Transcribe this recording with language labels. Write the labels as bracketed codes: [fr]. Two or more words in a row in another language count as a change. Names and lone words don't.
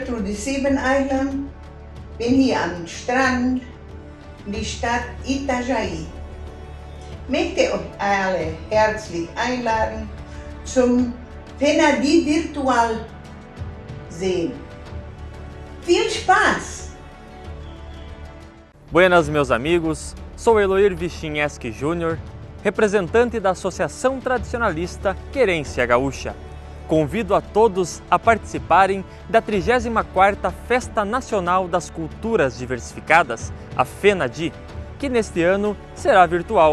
[de] die Siebeneiland, bin hier am Strand in die Stadt Itajaí. Möchte euch alle herzlich einladen zum FENADI Virtual sehen. Viel Spaß! [pt] Buenas, meus amigos. Sou Eloir Vichinheski Júnior, representante da Associação Tradicionalista Querência Gaúcha. Convido a todos a participarem da 34ª Festa Nacional das Culturas Diversificadas, a FENADI, que neste ano será virtual.